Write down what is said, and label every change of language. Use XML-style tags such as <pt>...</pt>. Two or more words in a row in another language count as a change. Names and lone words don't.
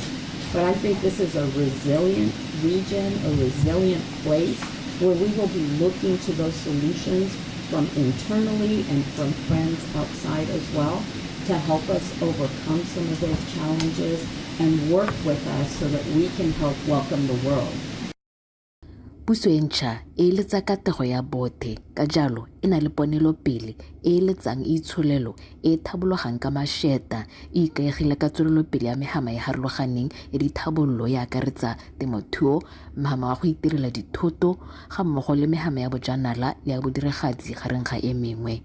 <en>But I think this is a resilient region, a resilient place where we will be looking to those solutions from internally and from friends outside as well to help us overcome some of those challenges and work with us so that we can help welcome the world.</en> <tn>Puso e ntšha e eletsa katego ya bothe ka jalo e na le ponelopele e eletsang itsholelo e thabologang ka mašeta e ikaegile ka tswelelopele ya mehama e harologaneng ya dithabololo ya akaretsa temothuo, mehama wa go itirela dithoto ga mmogo le mehama ya bojanala le ya bodiregatsi gareng ga e mengwe.</tn>